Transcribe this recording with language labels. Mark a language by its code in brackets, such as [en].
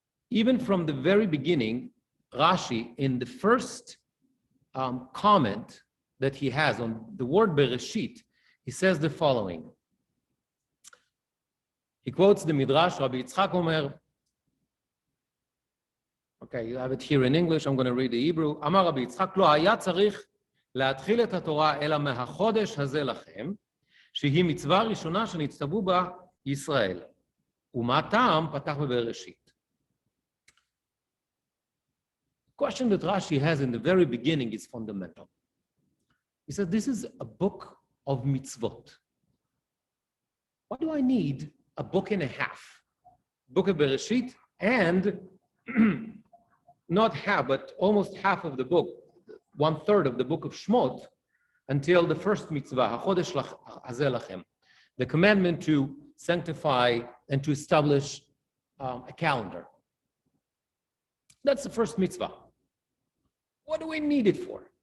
[en] Even from the very beginning, Rashi, in the first comment that he has on the word Bereshit, he says the following. He quotes the Midrash, Rabbi Yitzchak Omer. Okay, you have it here in English, I'm going to read the Hebrew. [he] Amar Rabbi Yitzchak, לא היה צריך להתחיל את התורה אלא מהחודש הזה לכם, שהיא מצווה ראשונה שנצטוו בה ישראל. ומה טעם פתח בבראשית. [en] The question that Rashi has in the very beginning is fundamental. He said, this is a book of mitzvot. Why do I need a book and a half? Book of Bereshit and not half, but almost half of the book, 1/3 of the book of Shmot, until the first mitzvah, [he] HaChodesh Hazeh Lachem, [en] the commandment to sanctify and to establish a calendar. That's the first mitzvah. What do we need it for?